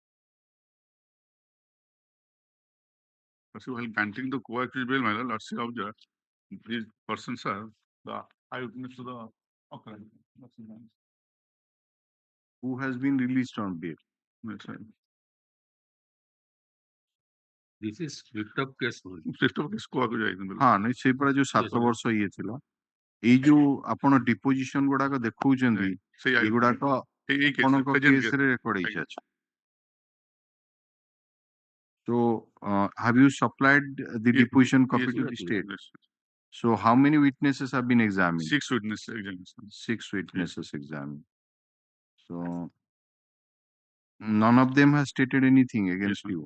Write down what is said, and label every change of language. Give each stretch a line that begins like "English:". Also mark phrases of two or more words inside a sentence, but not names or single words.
English: While granting the co-accused bail, my lord, Lordship observed these persons are the eyewitness to the occurrence. Who has been released on bail? That's right. This is split up case. Split up case co-accused ଯାଇଛନ୍ତି।
Odia: ହଁ ନାଇଁ ସେଇପରା ଯୋଉ 7 ବର୍ଷ ଇଏ ଥିଲା ଏଇ ଯୋଉ ଆପଣ ଡିପୋଜିସନ ଗୁଡାକ ଦେଖଉଛନ୍ତି ଏଗୁଡାକ ଆପଣଙ୍କ କେସରେ ରେକର୍ଡ ହେଇଛି। ଅଛି।
English: So have you supplied the deposition copy to the state? So how many witnesses have been examined? 6 witnesses examined. 6 witnesses examined. So none of them has stated anything against you.